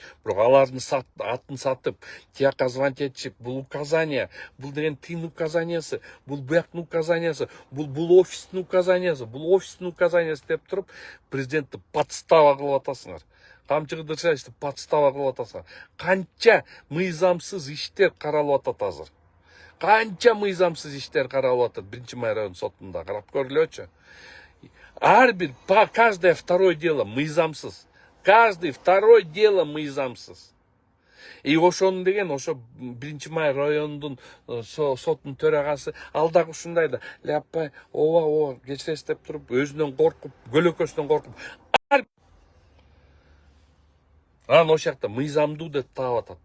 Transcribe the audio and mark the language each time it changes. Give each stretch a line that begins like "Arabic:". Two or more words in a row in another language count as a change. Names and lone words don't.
Kyrgyz: Бирок алардын атын сатып, тияка звонить этишип, бул указание, бул деген тыйын указаниясы, бул бuyактын указаниясы, бул офистин указаниясы, бул офистин указаниясы деп туруп, президентти подстава кылып атасыңар. Камчы Кыдыршаевичти подстава кылып атасыңар. Канча мыйзамсыз иштер каралып атат азыр. Канча мыйзамсыз иштер каралып атат 1-Май район сотунда. Карап көрүлөчү.
Russian: Каждое второе дело мыйзамсыз. Каждый второй дело мыйзамсыз.
Kyrgyz: И ошону деген ошо 1-Май райондун сотунун төрагасы ал дагы ушундай да ляппай ооба кечиресиз деп туруп өзүнөн коркуп, көлөкөсүнөн коркуп анан ошол жакта мыйзамдуу деп таап атат.